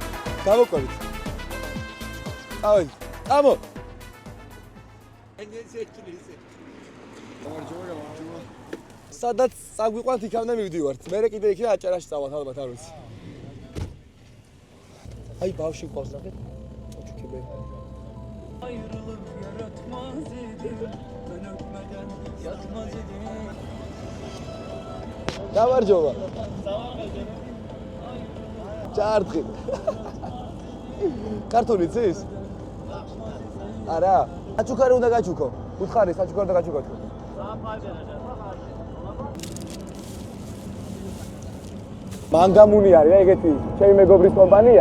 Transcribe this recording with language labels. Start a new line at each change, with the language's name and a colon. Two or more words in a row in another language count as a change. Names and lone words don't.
Georgian: გავუკვებით. წავედი. წამო. სადაც საგვიყვანთ იქამდე მივდივართ. მე კიდე იქიდან აჭარაში წავალ ალბათ არ ვიცი. აი ბავშვი ყავს ნახეთ. ჩუქები.
Turkish: Ayrılık yaratmaz idi, ben öpmeden yatmaz idi.
Georgian: გამარჯობა. ჩარტყი. კარტონი ძის? არა. საჩუქარი უნდა გაჩუქო. უთხარი საჩუქარი უნდა გაჩუქო. მანგამუნი არის ეგეთი ჩემი მეგობრის კომპანია.